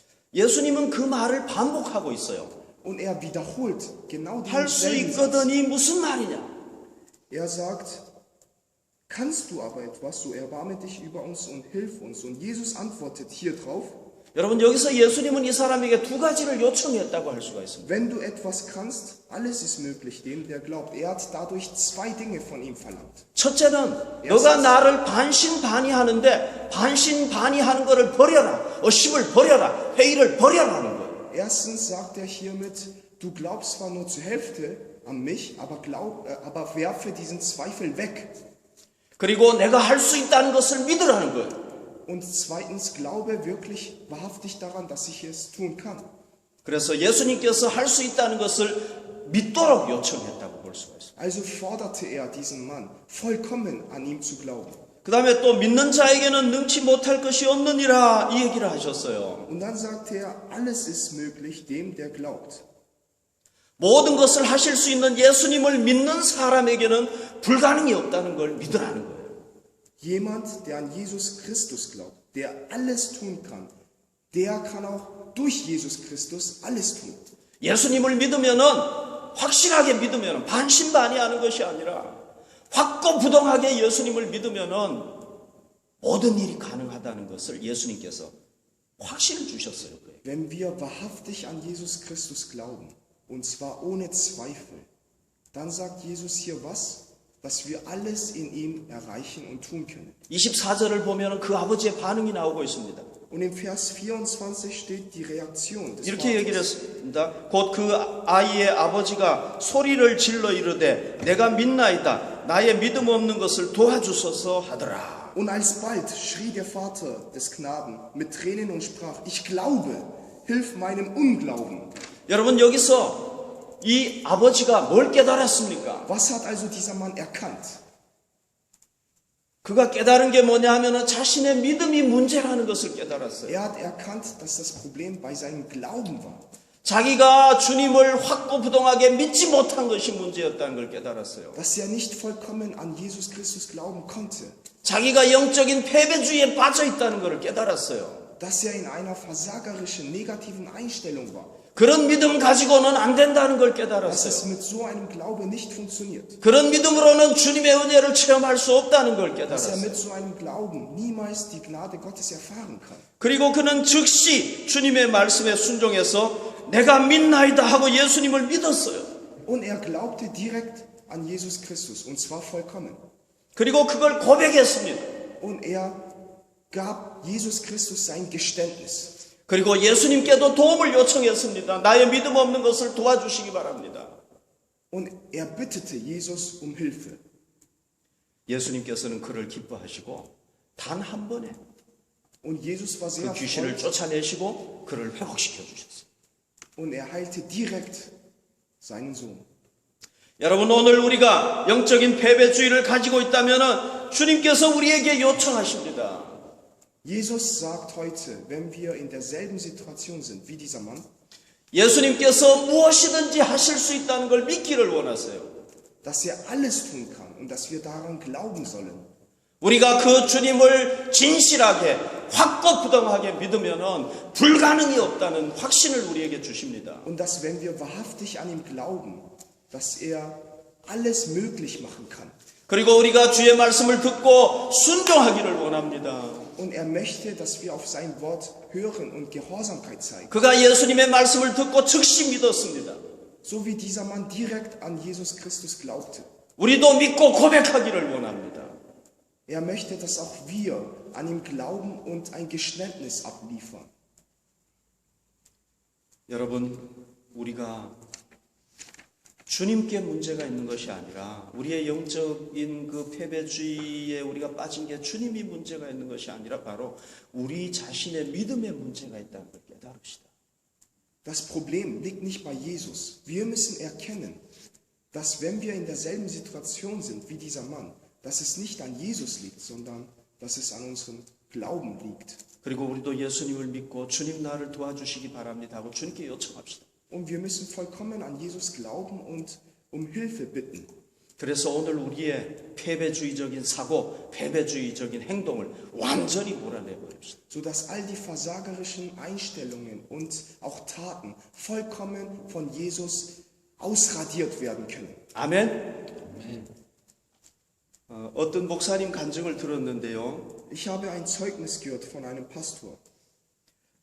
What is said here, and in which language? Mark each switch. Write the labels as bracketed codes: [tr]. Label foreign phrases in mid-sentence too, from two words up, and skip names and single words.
[ko] 예수님은 그 말을 반복하고 있어요. [de] Und er wiederholt genau [ko] 할 수 [de] denselben Satz. [ko] 있거든이 무슨 말이냐? [de] Er sagt, kannst du aber etwas, so erbarme dich über uns und hilf uns. Und Jesus antwortet hier drauf, [ko] 여러분 여기서 예수님은 이 사람에게 두 가지를 요청했다고 할 수가 있습니다. [de] Wenn du etwas kannst, alles ist möglich dem, der glaubt. Er hat dadurch zwei Dinge von ihm verlangt. [ko] 첫째는 너가 나를 반신반의하는데 반신반의하는 것을 버려라. 의심을 버려라. 회의를 버려라는 거예요. [de] Erstens sagt er hiermit, du glaubst zwar nur zur Hälfte an mich, aber werfe diesen Zweifel weg. [ko] 그리고 내가 할 수 있다는 것을 믿으라는 거예요. [de] Und zweitens, glaube wirklich wahrhaftig daran, dass ich es tun kann. [ko] 그래서 예수님께서 할 수 있다는 것을 믿도록 요청했다고 볼 수가 있습니다. [de] Also forderte er diesen Mann, vollkommen an ihm zu glauben. [ko] 그 다음에 또 믿는 자에게는 능치 못할 것이 없느니라 이 얘기를 하셨어요. [de] Und dann sagte er, alles ist möglich dem, der glaubt. [ko] 모든 것을 하실 수 있는 예수님을 믿는 사람에게는 불가능이 없다는 걸 믿으라는 거예요. [de] Jemand, der an Jesus Christus glaubt, der alles tun kann, der kann auch durch Jesus Christus alles tun. [ko] 예수님을 믿으면은 확실하게 믿으면은 반신반의하는 것이 아니라 확고부동하게 예수님을 믿으면은 모든 일이 가능하다는 것을 예수님께서 확신을 주셨어요. [de] Wenn wir wahrhaftig an Jesus Christus glauben, und zwar ohne Zweifel, dann sagt Jesus hier was? Dass wir alles in ihm erreichen und tun können. [ko] 24절을 보면 그 아버지의 반응이 나오고 있습니다. [de] Und im Vers 24 steht die Reaktion des [ko] 이렇게 얘기를 [de] Vaters. [ko] 했습니다. 곧 그 아이의 아버지가 소리를 질러 이르되 내가 믿나이다. 나의 믿음 없는 것을 도와주소서 하더라. [de] Und alsbald schrie der Vater des Knaben mit Tränen und sprach, ich glaube, hilf meinem Unglauben. [ko] 여러분 여기서 이 아버지가 뭘 깨달았습니까? [de] Was hat also dieser Mann erkannt? [ko] 그가 깨달은 게 뭐냐 하면 자신의 믿음이 문제라는 것을 깨달았어요. [de] Er hat erkannt, dass das Problem bei seinem Glauben war. [ko] 자기가 주님을 확고부동하게 믿지 못한 것이 문제였다는 걸 깨달았어요. [de] Dass er nicht vollkommen an Jesus Christus glauben konnte. [ko] 자기가 영적인 패배주의에 빠져 있다는 것을 깨달았어요. [de] Dass er in einer versagerischen, negativen Einstellung war. [ko] 그런 믿음 가지고는 안 된다는 걸 [de] Dass [ko] 깨달았어요. [de] es mit so einem Glaube nicht funktioniert. [ko] 그런 믿음으로는 주님의 은혜를 체험할 수 없다는 걸 [de] Dass er [ko] 깨달았어요. [de] mit so einem Glauben niemals die Gnade Gottes erfahren kann. [ko] 그리고 그는 즉시 주님의 말씀에 순종해서 내가 믿나이다 하고 예수님을 믿었어요. [de] Und er glaubte direkt an Jesus Christus, und zwar vollkommen. [ko] 그리고 그걸 고백했습니다. [de] Und er gab Jesus Christus sein Geständnis. [ko] 그리고 예수님께도 도움을 요청했습니다. 나의 믿음 없는 것을 도와주시기 바랍니다. [de] Und er bittete Jesus um Hilfe. [ko] 예수님께서는 그를 기뻐하시고 단 한 번에 [de] Und Jesus war sehr [ko] 그 귀신을 [de] erfreut [ko] 쫓아내시고 그를 회복시켜 주셨어요. [de] und er heilte direkt seinen Sohn. [ko] 여러분 오늘 우리가 영적인 패배주의를 가지고 있다면 주님께서 우리에게 요청하십니다. [de] Jesus sagt heute, wenn wir in derselben Situation sind wie dieser Mann, [ko] 예수님께서 무엇이든지 하실 수 있다는 걸 믿기를 원하세요. [de] dass er alles tun kann und dass wir daran glauben sollen. [ko] 우리가 그 주님을 진실하게 확고부동하게 믿으면 불가능이 없다는 확신을 우리에게 주십니다. [de] Und dass, wenn wir wahrhaftig an ihm glauben, dass er alles möglich machen kann. [ko] 그리고 우리가 주의 말씀을 듣고 순종하기를 원합니다. [de] Und er möchte, dass wir auf sein Wort hören und Gehorsamkeit zeigen. [ko] 그가 예수님의 말씀을 듣고 즉시 믿었습니다. [de] So wie dieser Mann direkt an Jesus Christus glaubte. [ko] 우리도 믿고 고백하기를 원합니다. [de] Er möchte, dass auch wir an ihm glauben und ein Geständnis abliefern. [ko] 여러분, 우리가 주님께 문제가 있는 것이 아니라 우리의 영적인 그 패배주의에 우리가 빠진 게 주님이 문제가 있는 것이 아니라 바로 우리 자신의 믿음에 문제가 있다는 걸 깨달읍시다. [de] Das Problem liegt nicht bei Jesus. Wir müssen erkennen, dass wenn wir in derselben Situation sind wie dieser Mann, dass es nicht an Jesus liegt, sondern dass es an unserem Glauben liegt. [ko] 그리고 우리도 예수님을 믿고 주님 나를 도와주시기 바랍니다 하고 주님께 요청합시다. [de] Und wir müssen vollkommen an Jesus glauben und um Hilfe bitten. [ko] 그래서 오늘 우리의 패배주의적인 사고, 패배주의적인 행동을 완전히 몰아내버립시다. [de] Sodass all die versagerischen Einstellungen und auch Taten vollkommen von Jesus ausradiert werden können. [ko] 아멘. 어떤 목사님 간증을 들었는데요. [de] Ich habe ein Zeugnis gehört von einem Pastor.